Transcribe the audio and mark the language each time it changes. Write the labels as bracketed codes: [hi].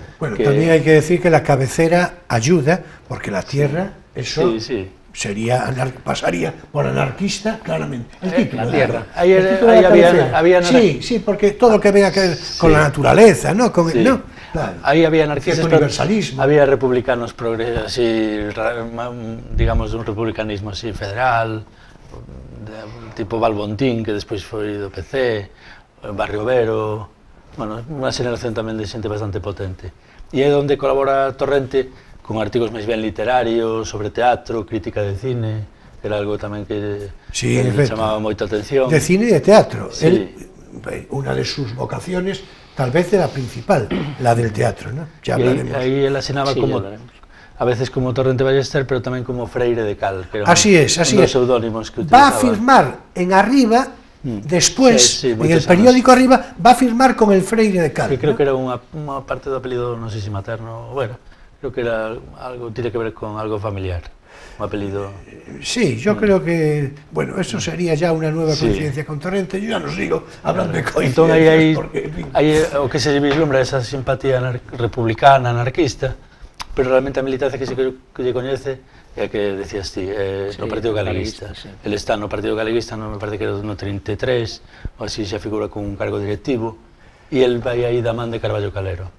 [es] bueno, que... [gl] tamén hai que decir que [es] la cabecera ayuda, porque La Tierra, eso sería pasaría por anarquista, claramente. El título, La Tierra. Ahí había sí, porque todo lo que venga que ver con la naturaleza, ¿no? Con ¿no? Claro. Ahí había anarquistas, universalismo. [gl] Había republicanos así, digamos, un republicanismo así federal, tipo Balbontín, que despois foi do PC, Barrio Vero, bueno, unha xeración tamén de xente bastante potente. E é onde colabora Torrente con artigos máis ben literarios, sobre teatro, crítica de cine, que era algo tamén que chamaba moita atención. De cine e de teatro. [es] Sí. Una de sus vocaciones, tal vez era principal, la del teatro, ¿no? Ya hablaremos. [gl] Aí él asinaba como... a veces como Torrente Ballester, pero tamén como Freire de Cal, que eran dos pseudónimos que utilizaba. [es] Va a firmar en arriba, después, en el periódico arriba, va a firmar con el Freire de Cal. [gl] Que creo que era unha parte do apelido, non sei se materno, bueno, creo que era algo, [es] tiene que ver con algo familiar. [gl] un apelido... [es] Sí, yo creo que, bueno, eso sería ya una nueva coincidencia con Torrente. Yo ya no sigo hablando de coincidencias. [gl] Entón, [es] porque, en fin, [gl] aí o que se vislumbra esa simpatía republicana, anarquista, pero realmente a militancia que lle coñece é a que decías ti, no Partido Galeguista. El está no Partido Galeguista, non me parece que era no 33, ou así xa figura con un cargo directivo, e el vai aí da man de Carballo Calero.